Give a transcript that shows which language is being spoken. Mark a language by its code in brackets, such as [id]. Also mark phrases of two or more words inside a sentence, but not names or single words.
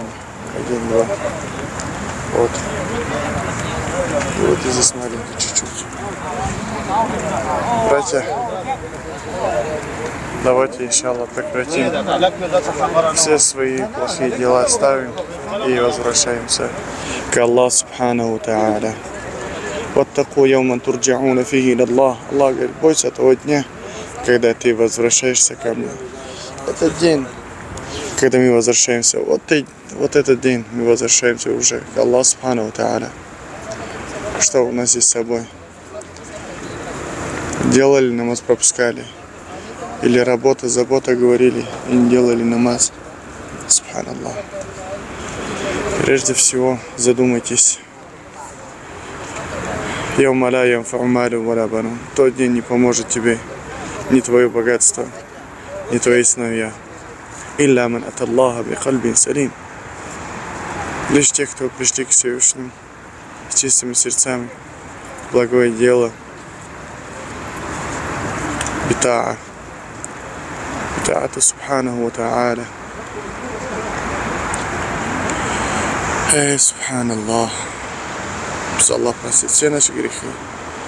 [ru] Один, два. Вот. И вот и здесь маленький чуть-чуть. Братья, давайте, иншаллах, прекратим все свои плохие дела, оставим и возвращаемся к Аллаху [ar] سبحانه تعالى. واتقوا يوما ترجعون فيه إلى الله. [ru] Аллах говорит, бойся того дня, когда ты возвращаешься ко мне. Этот день, когда мы возвращаемся, вот этот день мы возвращаемся уже к Аллаху [ar] سبحانه تعالى. [ru] Что у нас есть с собой? Делали намаз, пропускали. Или работа, забота говорили и не делали намаз. Субханаллах. Прежде всего задумайтесь. [ar] يوم لا ينفع مال ولا بنون. [ru] Тот день не поможет тебе ни твое богатство, ни твои сыновья. [ar] إلا من أتى الله بقلب سليم. [ru] Лишь те, кто пришли к Всевышнему с чистыми сердцами, благое дело, [ar] بطاعة، بطاعته سبحانه وتعالى. [ru] Субханаллах. Пусть Аллах простит все наши грехи.